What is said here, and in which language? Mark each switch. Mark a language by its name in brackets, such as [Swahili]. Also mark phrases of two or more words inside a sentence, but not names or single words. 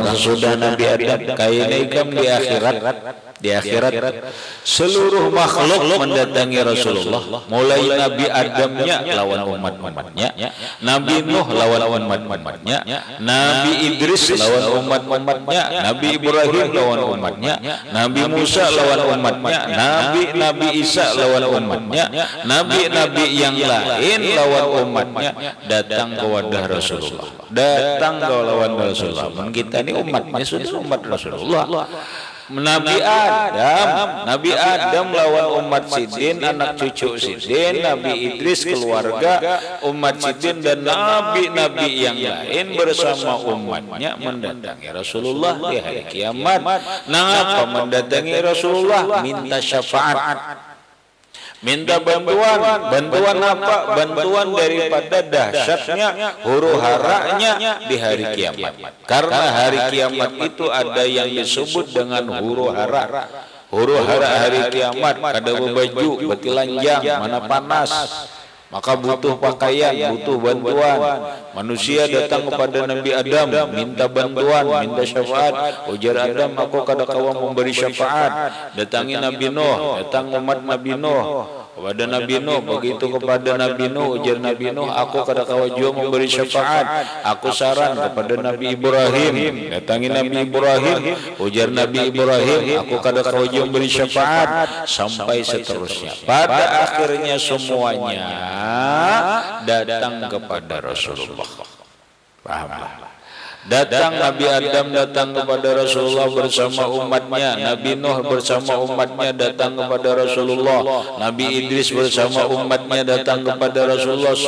[Indonesian] sesudah Nabi Adam kainaikum di akhirat seluruh makhluk mendatangi Rasulullah mulai Nabi Adamnya lawan umat-umatnya, Nabi Nuh lawan umat-umatnya, Nabi Idris lawan umat-umatnya, Nabi Ibrahim lawan umatnya, Nabi Musa lawan umatnya, Nabi Isa lawan umatnya, nabi-nabi yang lain lawan umatnya datang ke wadah Rasulullah, datang ke lawan Rasulullah. Kita ini umatnya sudah umat Rasulullah. [Banjar] Nabi Adam lawan umat Sidin, anak cucu Sidin, Nabi Idris keluarga umat Sidin dan nabi-nabi yang lain bersama umatnya mendatangi Rasulullah di hari kiamat. [Indonesian] Mengapa mendatangi Rasulullah? Minta syafaat, minta bantuan apa? Bantuan daripada dahsyatnya huru haranya di hari kiamat. Karena hari kiamat itu ada yang disebut dengan huru hara. [Banjar] Huru hara hari kiamat kada baju, betilanjang, mana panas. [Indonesian] Maka butuh pakaian, butuh bantuan. Manusia datang kepada Nabi Adam, minta bantuan, minta syafaat. [Banjar] Ujar Adam, aku kada kawa memberi syafaat. [Indonesian] Datangi Nabi Nuh, datang umat Nabi Nuh kepada Nabi Nuh. [Banjar] Begitu kepada Nabi Nuh, ujar Nabi Nuh, aku kada kawa jua memberi syafaat. [Indonesian] Aku saran kepada Nabi Ibrahim, datangi Nabi Ibrahim. [Banjar] Ujar Nabi Ibrahim, aku kada kawa jua memberi syafaat. [Indonesian] Sampai seterusnya. Pada akhirnya semuanya datang kepada Rasulullah. Pahamlah. Datang Nabi Adam datang kepada Rasulullah bersama umatnya, Nabi Nuh bersama umatnya datang kepada Rasulullah, Nabi Idris bersama umatnya datang kepada Rasulullah.